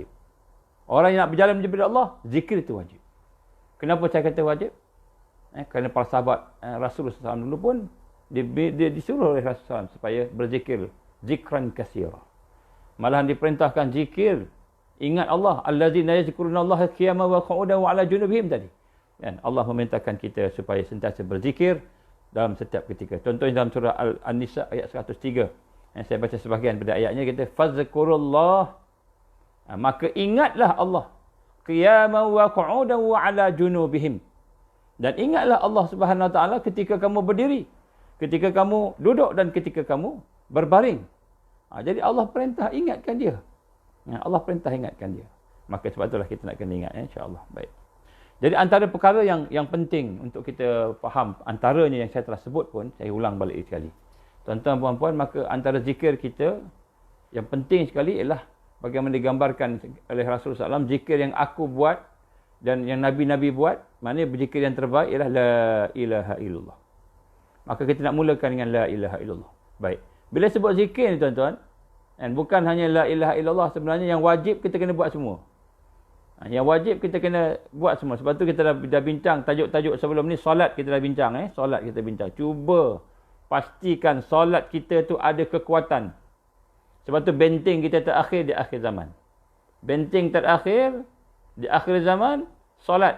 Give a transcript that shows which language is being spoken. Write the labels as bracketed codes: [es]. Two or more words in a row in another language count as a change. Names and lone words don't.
[ms] Orang yang nak berjalan menuju kepada Allah, zikir itu wajib. Kenapa saya kata wajib? Kerana para sahabat Rasulullah SAW dulu pun dia disuruh oleh Rasulullah SAW supaya berzikir, [ar] ذكرا كثيرا. [ms] Malahan diperintahkan zikir, ingat Allah, [ar] الذين يذكرون الله قياما وقعودا وعلى جنوبهم [ms] tadi. Dan Allah memerintahkan kita supaya sentiasa berzikir dalam setiap ketika. Contohnya dalam surah An-Nisa ayat 103. Saya baca sebahagian pada ayatnya, kita fazkurullah, maka ingatlah Allah [ar] قياما وقعودا وعلى جنوبهم. [ms] Dan ingatlah Allah [ar] سبحانه وتعالى [ms] ketika kamu berdiri, ketika kamu duduk dan ketika kamu berbaring. Jadi Allah perintah ingatkan dia. Allah perintah ingatkan dia. Maka sebab itulah kita nak kena ingat, [ar] إن شاء الله. [ms] Baik. Jadi antara perkara yang penting untuk kita faham, antaranya yang saya telah sebut pun, saya ulang balik sekali. Tuan-tuan puan-puan, maka antara zikir kita yang penting sekali ialah bagaimana digambarkan oleh Rasulullah SAW, zikir yang aku buat dan yang Nabi-Nabi buat, maknanya berzikir yang terbaik ialah [ar] لا إله إلا الله. [ms] Maka kita nak mulakan dengan [ar] لا إله إلا الله. [ms] Baik. Bila sebut zikir ni tuan-tuan, bukan hanya [ar] لا إله إلا الله, [ms] sebenarnya yang wajib kita kena buat semua. Yang wajib kita kena buat semua. Sebab tu kita dah bincang tajuk-tajuk sebelum ni, solat kita dah bincang. Solat kita bincang. Cuba pastikan solat kita tu ada kekuatan. Sebab tu benteng kita terakhir di akhir zaman. Benteng terakhir di akhir zaman, solat.